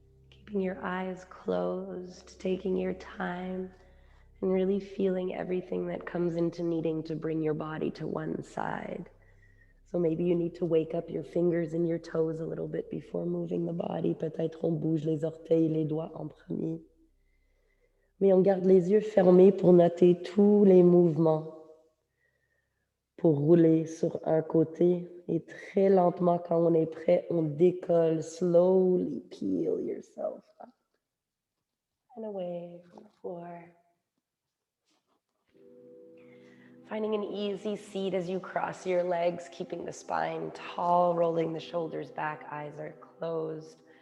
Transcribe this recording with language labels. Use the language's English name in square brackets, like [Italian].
[English] Keeping your eyes closed, taking your time, and really feeling everything that comes into needing to bring your body to one side. So maybe you need to wake up your fingers and your toes a little bit before moving the body. [French] Peut-être on bouge les orteils, les doigts en premier. Mais on garde les yeux fermés pour noter tous les mouvements. Pour rouler sur un côté. Et très lentement, quand on est prêt, on décolle. [English] Slowly peel yourself up and away from the floor. Finding an easy seat as you cross your legs, keeping the spine tall, rolling the shoulders back, eyes are closed.